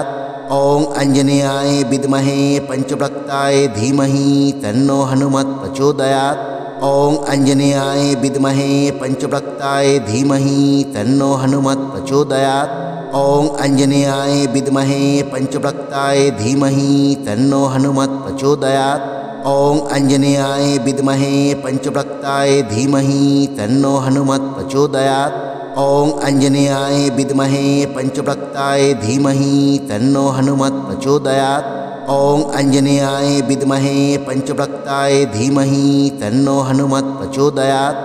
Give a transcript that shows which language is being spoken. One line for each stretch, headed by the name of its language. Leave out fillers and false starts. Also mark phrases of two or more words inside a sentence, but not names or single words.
Sanskrit: ওং অঞ্জনেয়ায় বিদ্মহে পঞ্চপ্রক্তায় ধীমহি তন্নো হনুমৎ প্রচোদয়াৎ। ওং অঞ্জনেয়ায় বিদ্মহে পঞ্চপ্রক্তায় ধীমহি তন্নো হনুমৎ প্রচোদয়াৎ। ওং অঞ্জনেয়ায় বিদ্মহে পঞ্চপ্রক্তায় ধীমহি তন্নো হনুমৎ প্রচোদয়াৎ। ॐ आञ्जनेयाय विद्महे पञ्चवक्त्राय धीमहि तन्नो हनुमत् प्रचोदयात्। ॐ आञ्जनेयाय विद्महे पञ्चवक्त्राय धीमहि तन्नो हनुमत् प्रचोदयात्। ॐ आञ्जनेयाय विद्महे पञ्चवक्त्राय धीमहि तन्नो हनुमत् प्रचोदयात्।